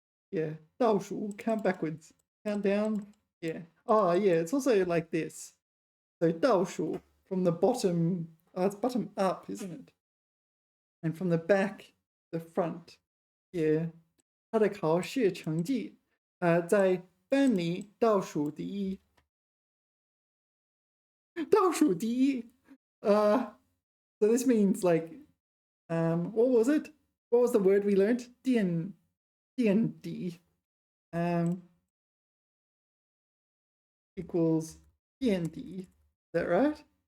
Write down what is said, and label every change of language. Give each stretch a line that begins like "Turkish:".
English: Yeah. 倒数, count backwards. Count down. Yeah. Oh, yeah. It's also like this. So 倒数 from the bottom. Oh, it's bottom up, isn't it? And from the back, the front. Yeah.
Chinese: 他的考试成绩在班里倒数第一。倒数第一。
English: So this means like, what was it? What was the word we learned? D&D. Equals D&D. Is that right?